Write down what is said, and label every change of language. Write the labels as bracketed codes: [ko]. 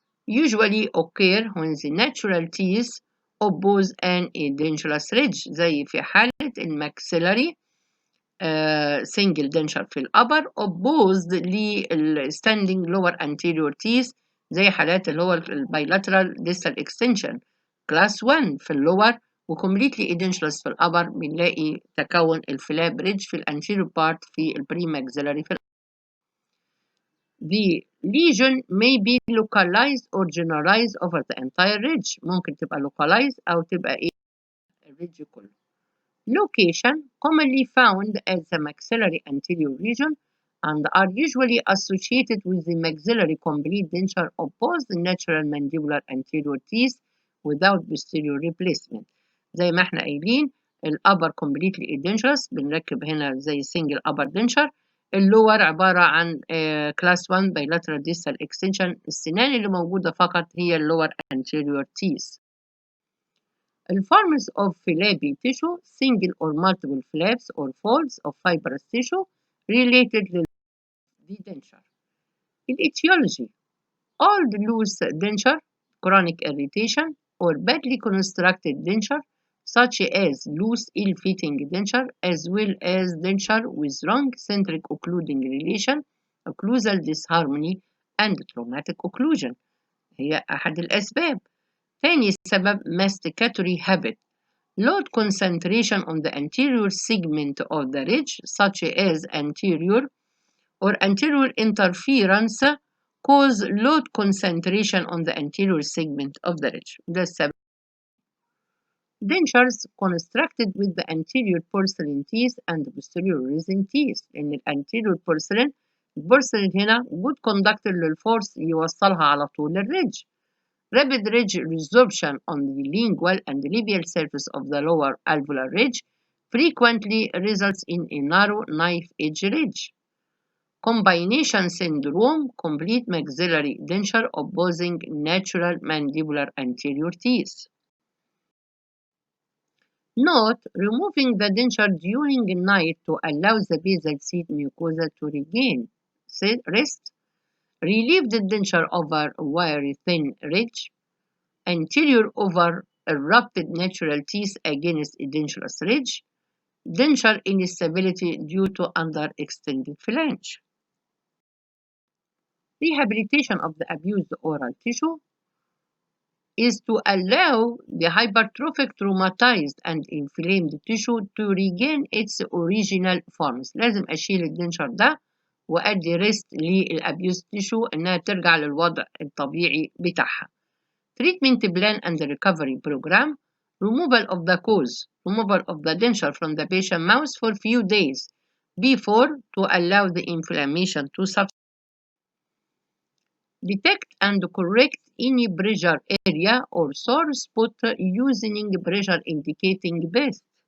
[en] Usually occur when the natural teeth oppose an edentulous ridge [ar] زي في حالة الماكسيلاري [en] single denture في الأبر opposed للstanding lower anterior teeth [ar] زي حالات اللي هو البايلاترال [en] distal extension class 1 في اللور وcompletely edentulous في الأبر. [ar] بنلاقي تكون الفلاب ريدج في الانتيريور بارت في البريماكسيلاري في [en] The lesion may be localized or generalized over the entire ridge. [ar] ممكن تبقى localized أو تبقى إيه الريدج كله. [en] Location commonly found as the maxillary anterior region and are usually associated with the maxillary complete denture opposed the natural mandibular anterior teeth without posterior replacement. [ar] زي ما احنا قايلين الأبر completely edentulous بنركب هنا زي single upper denture. اللور عبارة عن [en] class 1 bilateral distal extension. [ar] السنان اللي موجودة فقط هي اللور anterior teeth. [en] Forms of flabby tissue, single or multiple flaps or folds of fibrous tissue related to the denture. In etiology, old loose denture, chronic irritation, or badly constructed denture, such as loose ill-fitting denture, as well as denture with wrong centric occluding relation, occlusal disharmony, and traumatic occlusion. [ar] هي أحد الأسباب. ثاني سبب masticatory habit. [en] Load concentration on the anterior segment of the ridge, such as anterior or anterior interference, cause load concentration on the anterior segment of the ridge. [ar] ده السبب. [en] Dentures constructed with the anterior porcelain teeth and posterior resin teeth. [ar] لأن الانتيريور porcelain البورسلين هنا good conductor للفورس يوصلها على طول للريدج. [en] Rapid ridge resorption on the lingual and labial surface of the lower alveolar ridge frequently results in a narrow knife edge ridge. Combination syndrome, complete maxillary denture opposing natural mandibular anterior teeth. Note, removing the denture during night to allow the basal seat mucosa to regain rest relieve the denture over wiry thin ridge, anterior over erupted natural teeth against edentulous ridge, denture instability due to underextended flange. Rehabilitation of the abused oral tissue is to allow the hypertrophic, traumatized and inflamed tissue to regain its original forms. [ar] لازم أشيل الدنشر ده وأدي ريست للأبيوز تيشو إنها ترجع للوضع الطبيعي بتاعها. [en] Treatment plan and recovery program. Removal of the cause. Removal of the denture from the patient mouth for few days before to allow the inflammation to subside. Detect and correct any pressure area or sore spot using pressure indicating base.